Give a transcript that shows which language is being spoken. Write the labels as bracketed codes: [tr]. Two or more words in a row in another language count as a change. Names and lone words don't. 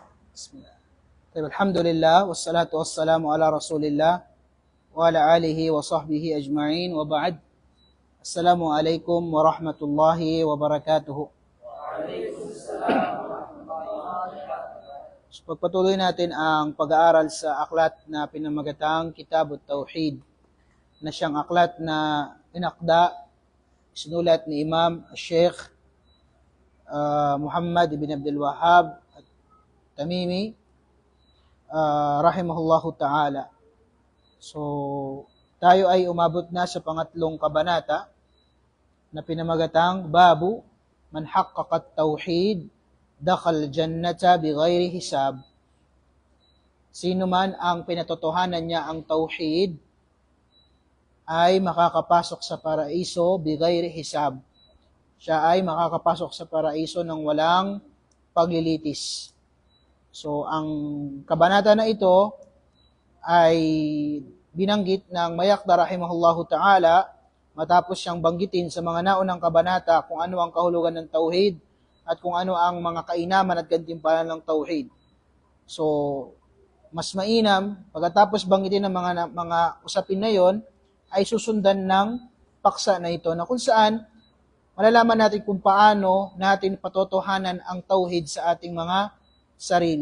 [ar] بسم الله. الحمد لله والصلاة والسلام على رسول الله وعلى آله وصحبه أجمعين وبعد. السلام عليكم ورحمة الله وبركاته. [tl] So, pagpatuloy natin ang pag-aaral sa aklat na pinamagatang Kitab at-Tauhid, na siyang aklat na inakda, sinulat ni Imam Sheikh Muhammad ibn Abdul Wahhab Tamimi, [ar] رحمه الله تعالى. [tl] So, tayo ay umabot na sa pangatlong kabanata na pinamagatang [ar] باب من حقق التوحيد دخل الجنة بغير حساب. [tl] Sino man ang pinatotohanan niya ang tauhid ay makakapasok sa paraiso [ar] بغير حساب. [tl] Siya ay makakapasok sa paraiso ng walang paglilitis. So, ang kabanata na ito ay binanggit ng Mayakda [ar] رحمه الله تعالى [tl] matapos siyang banggitin sa mga naunang kabanata kung ano ang kahulugan ng tauhid at kung ano ang mga kainaman at gantimpalan ng tauhid. So, mas mainam, pagkatapos banggitin ng mga usapin na yon, ay susundan ng paksa na ito na kung saan malalaman natin kung paano natin patotohanan ang tauhid sa ating mga sarili.